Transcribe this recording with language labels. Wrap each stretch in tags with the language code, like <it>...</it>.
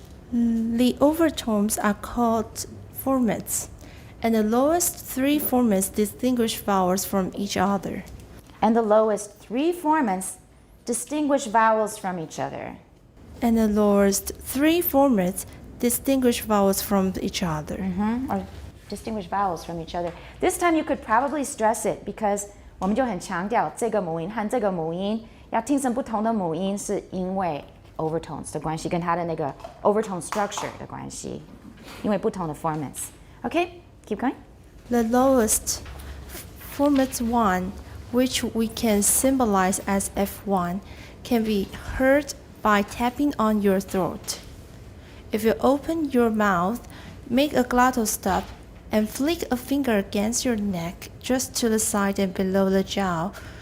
<en>The overtones are called formants, and the lowest 3 formants distinguish vowels from each other. And the lowest 3 formants distinguish vowels from each other. And the lowest 3 formats distinguish vowels from each other. Or distinguish vowels from each other. This time you could probably stress it because</en> <zh>我们就很强调这个母音和这个母音要听成不同的母音是因為 overtones 的关系跟它的那个 overtone structure 的关系，因为不同的 formants.</zh> <en>Okay, keep going. The lowest, format 1, which we can symbolize as F1, can be heard by tapping on your throat. If you open your mouth, make a glottal stop, and flick a finger against your neck just to the side and below the jaw.</en>